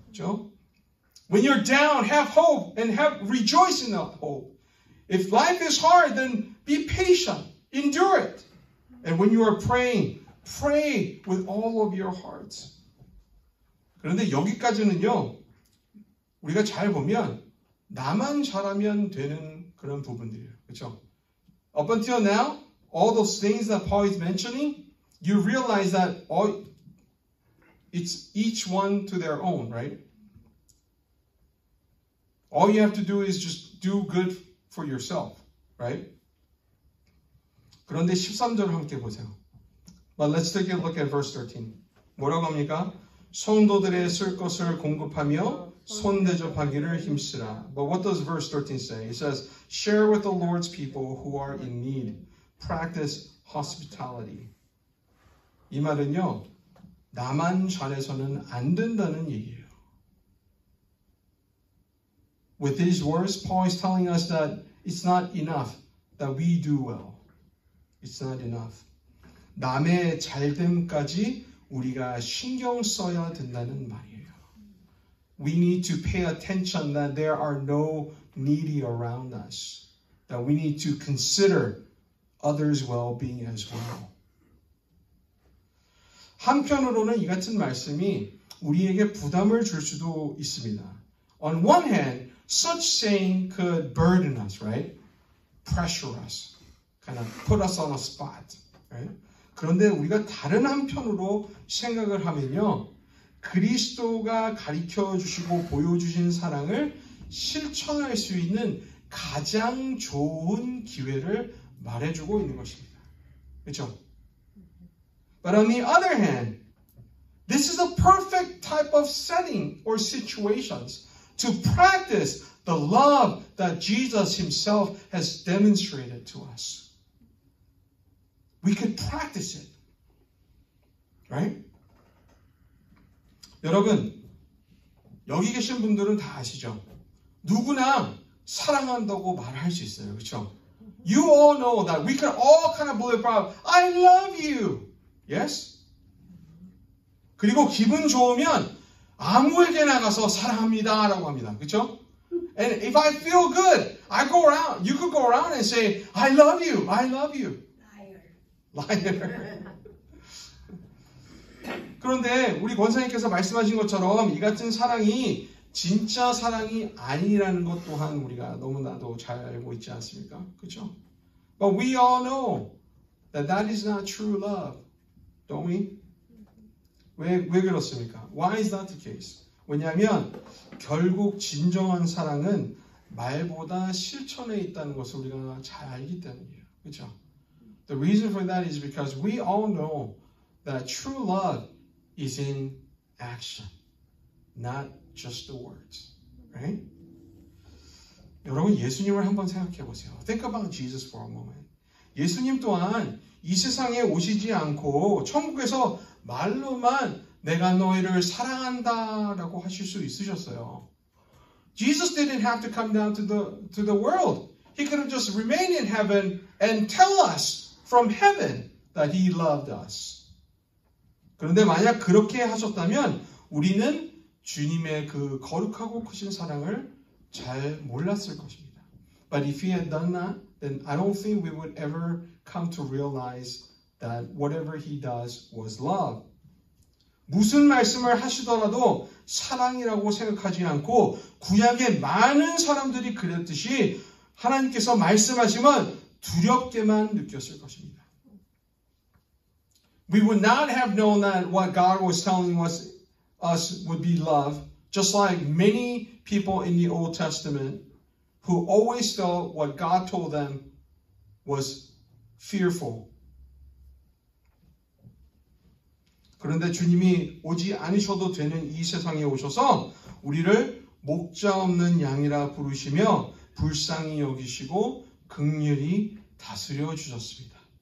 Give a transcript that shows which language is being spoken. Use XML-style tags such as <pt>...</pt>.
<ko>그렇죠?</ko> <en>When you're down, have hope and rejoice in that hope. If life is hard, then be patient, endure it. And when you are praying, pray with all of your hearts.</en> <ko>그런데 여기까지는요, 우리가 잘 보면 나만 잘하면 되는 그런 부분들이에요. 그렇죠?</ko> <en>Up until now, all those things that Paul is mentioning, you realize that it's each one to their own, right? All you have to do is just do good for yourself, right?</en> <ko>그런데 13절을 함께 보세요.</ko> <en>But let's take a look at verse 13.</en> <ko>뭐라고 합니까? 성도들의 쓸 것을 공급하며 손대접하기를 힘쓰라.</ko> <en>But what does verse 13 say? It says, share with the Lord's people who are in need. Practice hospitality.</en> <ko>이 말은요, 나만 잘해서는 안 된다는 얘기예요.</ko> <en>With these words, Paul is telling us that it's not enough that we do well. It's not enough.</en> <ko>남의 잘됨까지 우리가 신경 써야 된다는 말이에요.</ko> <en>We need to pay attention that there are no needy around us. That we need to consider others' well-being as well.</en> <ko>한편으로는 이 같은 말씀이 우리에게 부담을 줄 수도 있습니다.</ko> <en>On one hand, such saying could burden us, right? Pressure us. Kind of put us on a spot, right?</en> <ko>그런데 우리가 다른 한편으로 생각을 하면요. 그리스도가 가르쳐 주시고 보여주신 사랑을 실천할 수 있는 가장 좋은 기회를 말해주고 있는 것입니다. 그렇죠?</ko> <en>But on the other hand, this is a perfect type of setting or situations to practice the love that Jesus himself has demonstrated to us. We could practice it. Right?</en> <ko>여러분, 여기 계신 분들은 다 아시죠? 누구나 사랑한다고 말할 수 있어요. 그렇죠?</ko> <en>You all know that we can all kind of believe about I love you. Yes?</en> <ko>그리고 기분 좋으면 아무에게나 가서 사랑합니다 라고 합니다. 그렇죠?</ko> <en>And if I feel good, I go around, you could go around and say I love you. I love you. Liar.</en> <ko>그런데 우리 권사님께서 말씀하신 것처럼 이 같은 사랑이 진짜 사랑이 아니라는 것 또한 우리가 너무나도 잘 알고 있지 않습니까? 그렇죠?</ko> <en>But we all know that that is not true love, don't we?</en> <ko>왜 그렇습니까?</ko> <en>Why is that the case?</en> <ko>왜냐하면 결국 진정한 사랑은 말보다 실천에 있다는 것을 우리가 잘 알기 때문이에요. 그렇죠?</ko> <en>The reason for that is because we all know that true love is in action, not just the words. Right?</en> <ko>여러분 예수님을 한번 생각해 보세요.</ko> <en>Think about Jesus for a moment.</en> <ko>예수님 또한 이 세상에 오시지 않고 천국에서 말로만 내가 너희를 사랑한다라고 하실 수 있으셨어요.</ko> <en>Jesus didn't have to come down to the world. He could have just remained in heaven and tell us from heaven that he loved us.</en> <ko>그런데 만약 그렇게 하셨다면 우리는 주님의 그 거룩하고 크신 사랑을 잘 몰랐을 것입니다.</ko> <en>But if he had done that, then I don't think we would ever come to realize that whatever he does was love.</en> <ko>무슨 말씀을 하시더라도 사랑이라고 생각하지 않고 구약의 많은 사람들이 그랬듯이 하나님께서 말씀하시면 두렵게만 느꼈을 것입니다.</ko> <en>We would not have known that what God was telling us would be love, just like many people in the Old Testament who always felt what God told them was fearful.</en> <ko>그런데 주님이 오지 않으셔도 되는 이 세상에 오셔서 우리를 목자 없는 양이라 부르시며 불쌍히 여기시고 긍휼히 다스려 주셨습니다.</ko>